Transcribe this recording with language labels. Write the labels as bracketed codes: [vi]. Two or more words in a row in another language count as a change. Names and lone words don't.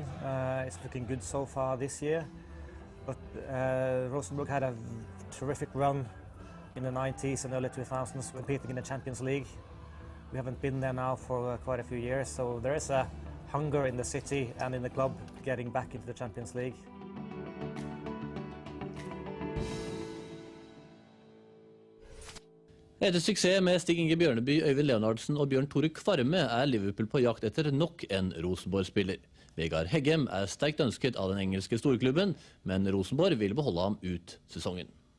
[en] It's looking good so far this year, but Rosenborg had a terrific run in the 90s and early 2000s, competing in the Champions League. We haven't been there now for quite a few years, so there is a hunger in the city and in the club getting back into the Champions League. [no] Etter suksess med Stig Inge Bjørneby, Øyvind Leonardsen og Bjørn Tore Kvarme er Liverpool på jakt etter nok en Rosenborg-spiller. Vegard Heggem er sterkt ønsket av den engelske storklubben, men Rosenborg vil beholde ham ut sesongen.